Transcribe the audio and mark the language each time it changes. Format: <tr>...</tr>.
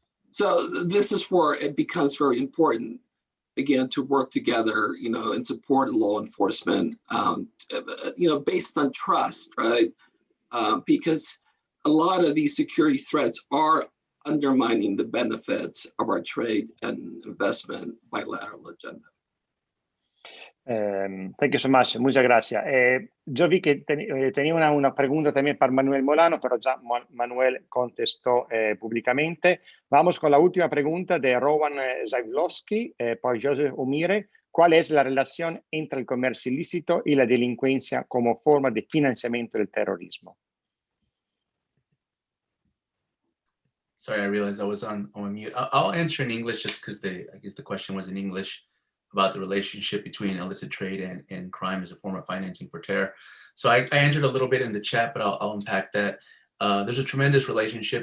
<en>So this is where it becomes very important, again, to work together, and support law enforcement, based on trust, right? Because a lot of these security threats are undermining the benefits of our trade and investment bilateral agenda. Thank you so much.</en> <es>Muchas gracias. Yo vi que tenía una pregunta también para Manuel Molano, pero ya Manuel contestó públicamente. Vamos con la última pregunta de Rowan Zaglowski por Joseph Humire. ¿Cuál es la relación entre el comercio ilícito y la delincuencia como forma de financiamiento del terrorismo?</es> <en>Sorry, I realized I was on mute. I'll answer in English just because I guess the question was in English about the relationship between illicit trade and crime as a form of financing for terror. So I answered a little bit in the chat, but I'll unpack that. There's a tremendous relationship.</en>